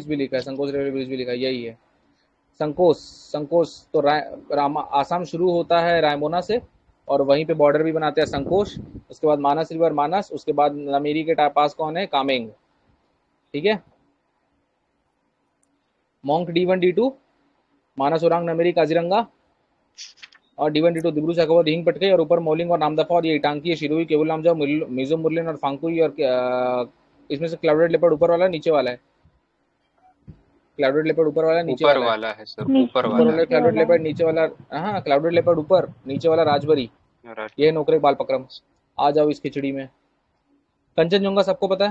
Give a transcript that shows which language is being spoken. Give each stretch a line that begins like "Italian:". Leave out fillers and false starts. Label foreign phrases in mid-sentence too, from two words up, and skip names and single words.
Hindi: ब्रिज भी लिखा है, संकोच रेलवे ब्रिज भी लिखा है, यही है संकोश। संकोश तो आसाम शुरू होता है रायमोना से, और वहीं पे बॉर्डर भी बनाते हैं संकोश। उसके बाद मानस रिवर, मानस, उसके बाद नमेरी के पास कौन है? कामेंग। ठीक है, मॉन्क D1 D2, मानस, ओरांग, नमेरी, काजीरंगा, और D1 D2 दिब्रू सैखोवा, दिहिंग पटकई, और ऊपर मौलिंग और नामदफा। और ये इटांकी, शिरुई, केबुल लामजाओ, मिजो मुरलिन और फांगपुई। और इसमें से
English: clouded leopard
Hindi: ऊपर वाला है, नीचे वाला है?
English: clouded leopard
Hindi: ऊपर वाला है, नीचे ऊपर वाला है? वाला है सर, ऊपर नीचे ऊपर वाला वाला है। नीचे क्लाउडेड वाला है। लेपर्ड, नीचे वाला, हाँ
English: clouded leopard
Hindi: ऊपर, नीचे वाला राजबरी। ये है राजबाड़ी। नोकरे बालपक्रम। आ जाओ इस खिचड़ी में। कंचनजंगा सबको पता है?